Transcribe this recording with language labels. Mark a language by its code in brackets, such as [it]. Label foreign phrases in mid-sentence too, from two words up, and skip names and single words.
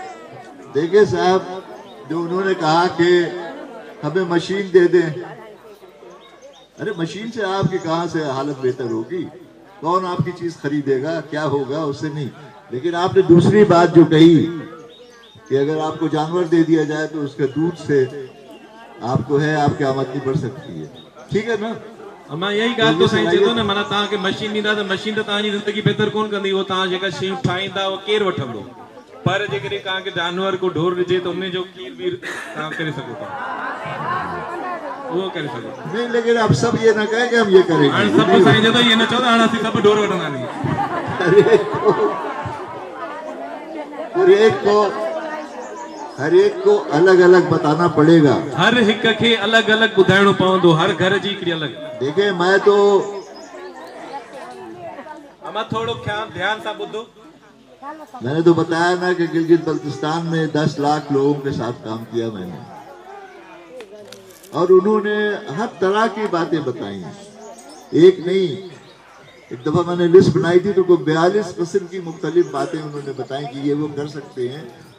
[ur] دیکھیے صاحب، جو انہوں نے کہا کہ ہمیں مشین دے دیں، ارے مشین سے آپ کی کہاں سے حالت بہتر ہوگی، کون آپ کی چیز خریدے گا، کیا ہوگا اس سے نہیں. لیکن آپ نے دوسری بات جو کہی کہ اگر آپ کو جانور دے دیا جائے تو اس کے دودھ سے آپ کو ہے آپ کی آمدنی بڑھ سکتی ہے، ٹھیک ہے نا. [sd] अमा यही ॻाल्हि तो साईं चए थो न, माना तव्हांखे मशीन ॾींदा त मशीन त तव्हांजी ज़िंदगी बहितर कोन कंदी, उहो तव्हां जेका शयूं ठाहींदा उहो केरु वठंदो, पर जेकॾहिं तव्हांखे जानवर को ढोर ॾिजे त उन जो खीर बि तव्हां करे सघो था, उहो करे सघो। [ur] نہیں، لیکن اب سب یہ نا کہے کہ ہم یہ کریں گے. [sd] हाणे सभु साईं चए थो इहे न चओ त हाणे असीं सभु ढोर वठंदा नी। [ur] ہر ایک کو الگ الگ بتانا پڑے گا, [sd] हर हिक खे अलग अलग ॿुधाइणो पवंदो, हर घर जी हिकिड़ी अलग। [ur] دیکھیے میں تو [sd] अमा थोड़ो ध्यान सां ॿुधो। [ur] میں نے تو بتایا نا کہ گلگت بلتستان میں 10 لاکھ لوگوں کے ساتھ کام کیا میں نے، اور انہوں نے ہر طرح کی باتیں بتائی، ایک نہیں. ایک دفعہ میں نے لسٹ بنائی تھی تو 42 قسم کی مختلف باتیں انہوں نے بتائی کہ یہ وہ کر سکتے ہیں